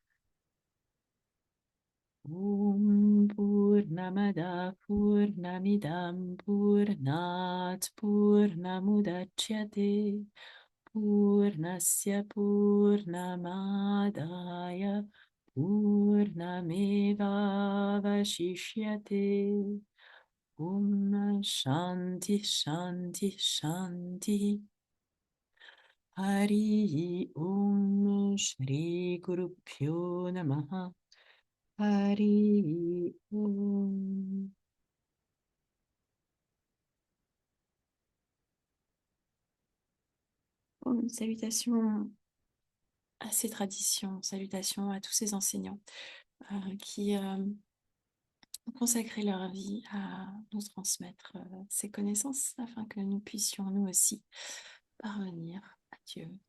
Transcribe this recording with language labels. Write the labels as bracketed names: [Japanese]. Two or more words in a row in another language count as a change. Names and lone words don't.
[Sanskrit] ॐ पूर्णमद पूर्णमिदं पूर्णात् पूर्णमुदच्यते पूर्णस्य पूर्णमादाय पूर्णमेव वशिष्यते. ॐ शान्ति शान्ति शान्ति. हरि ॐ श्री गुरुभ्यो नमः. हरि ॐ. [French] Salutations à ces traditions, salutations à tous ces enseignants qui ont consacré leur vie à nous transmettre ces connaissances afin que nous puissions nous aussi parvenir à Dieu.